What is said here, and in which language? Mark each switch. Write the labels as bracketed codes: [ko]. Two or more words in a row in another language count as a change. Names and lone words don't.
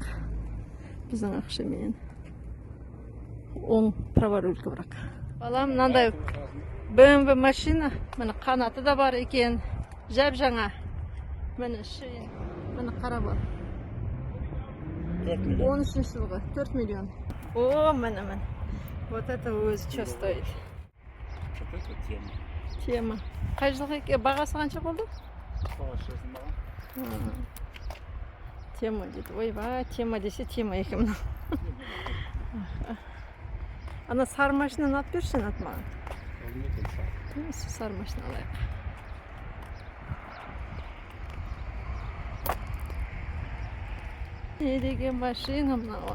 [kk] Біздің ақшамен. Оң праворулька бірақ. Балам, мынандай BMW машина, міне қанаты да бар екен, жап жаңа. Міне шейін, міне қара бар. 13 жылғы, 4 миллион. О, міне. [ru] Вот это өзі что стоит? Вот это тема. Тема. [kk] Қай жылғы екен, бағасы қанша болды? Бағасы маған. Тема дейді. Ойбай, тема десе тема екен мына. Ана сары машинаны алып берші, ат маған. Сары машина алайық. Не деген машина мынау?